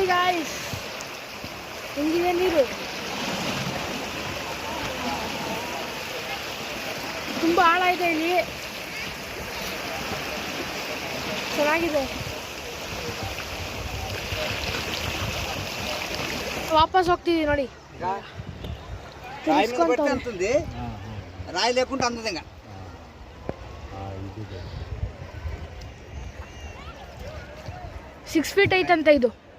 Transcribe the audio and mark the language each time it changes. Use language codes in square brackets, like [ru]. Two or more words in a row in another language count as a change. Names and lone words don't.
[kn] ಗಾಯ್ಸ್, ಹೆಂಗಿದೆ ನೀರು. ತುಂಬ ಆಳ ಇದೆ ಇಲ್ಲಿ, ಚೆನ್ನಾಗಿದೆ. వాపస్ ಹೋಗ್ತಿದ್ದೀವಿ ನೋಡಿ. [te] రాయి లేకుండా అందదు. ఇంకా [kn] 6 feet ಐತಂತ ಇದು.